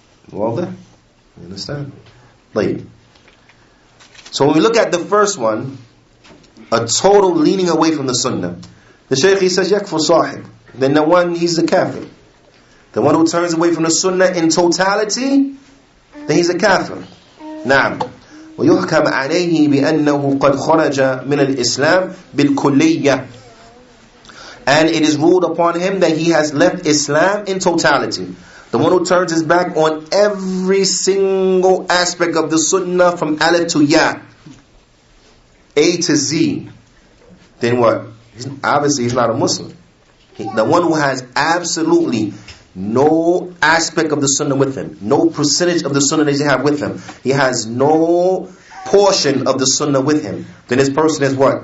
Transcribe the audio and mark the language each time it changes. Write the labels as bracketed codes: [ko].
[en] Well there? You understand? طيب. So when we look at the first one, a total leaning away from the Sunnah, the Shaykh, he says, yakfur sahib. Then the one, he's a kafir. The one who turns away from the Sunnah in totality, then he's a kafir. [ar] نعم. ويحكم عليه بأنه قد خرج من الإسلام بالكلية. [en] And it is ruled upon him that he has left Islam in totality. The one who turns his back on every single aspect of the Sunnah from Alif to Ya, A to Z, then what? Obviously he's not a Muslim. The one who has absolutely no aspect of the Sunnah with him, no percentage of the Sunnah that he have with him, he has no portion of the Sunnah with him, then this person is what?